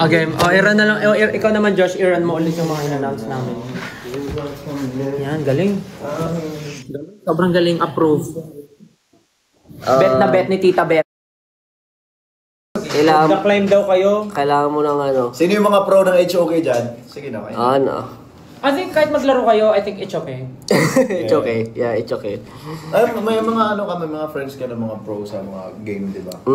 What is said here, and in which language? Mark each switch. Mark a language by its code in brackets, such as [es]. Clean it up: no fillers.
[tl] Okay, i-run na lang. Ikaw naman, Josh, i-run mo ulit yung mga in-announce namin. Yan, galing. Sobrang galing, approve. Bet na bet ni Tita Bet. Kailangan, Nag-climb daw kayo. kailangan mo ng ano. Sino yung mga pro ng HOK dyan? Sige na kayo. Ano? [en] I think [tl] kahit maglaro kayo, [en] I think it's okay. It's okay. Yeah, it's okay. [tl] Ay, may mga ano kami, mga friends ka na mga pro sa mga game, di ba?